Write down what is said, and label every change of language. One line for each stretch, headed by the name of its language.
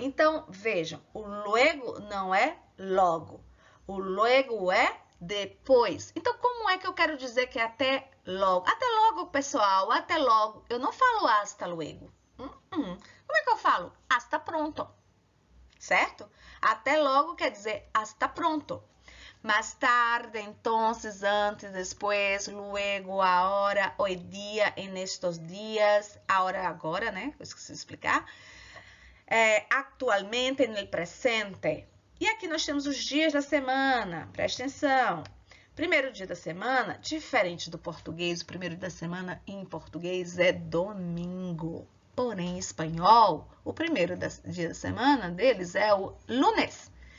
Portuguese: Então, vejam, o luego não é logo, o luego é depois. Então, como é que eu quero dizer que é até logo? Até logo, pessoal, até logo. Eu não falo hasta luego. Como é que eu falo? Hasta pronto, certo? Até logo quer dizer hasta pronto. Mais tarde,
Spanish: entonces, antes, después, luego, ahora, hoy día, en estos días, ahora,
Portuguese: agora, né? Eu esqueci de explicar.
Spanish: Actualmente, en el presente.
Portuguese: E aqui nós temos os dias da semana, presta atenção. Primeiro dia da semana, diferente do português, o primeiro dia da semana em português é domingo. Porém, em espanhol, o primeiro dia da semana deles é o lunes.